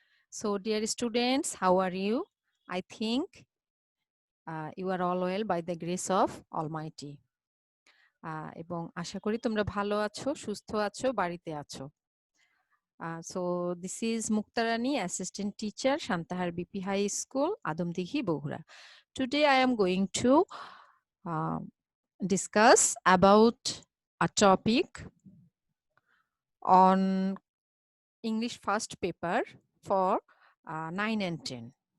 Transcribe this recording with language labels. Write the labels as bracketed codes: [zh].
[en] So dear students, how are you? I think you are all well by the grace of Almighty. [bn] এবং আশা করি তোমরা ভালো আছো, সুস্থ আছো, বাড়িতে আছো। [en] So this is Muktarani, assistant teacher, Shantahar BP High School, Adamdighi, Bohura. Today I am going to discuss about a topic on English first paper for 9 and 10.